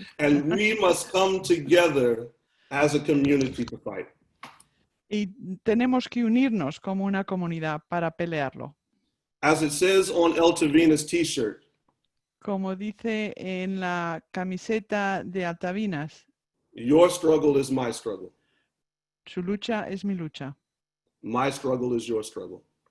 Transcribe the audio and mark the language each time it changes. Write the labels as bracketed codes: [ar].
[en] And we must come together as a community to fight. [es] Y tenemos que unirnos como una comunidad para pelearlo. [en] As it says on El Tavina's t-shirt, [es] Como dice en la camiseta de Altavinas, [en] your struggle is my struggle. [es] su lucha es mi lucha. [en] My struggle is your struggle.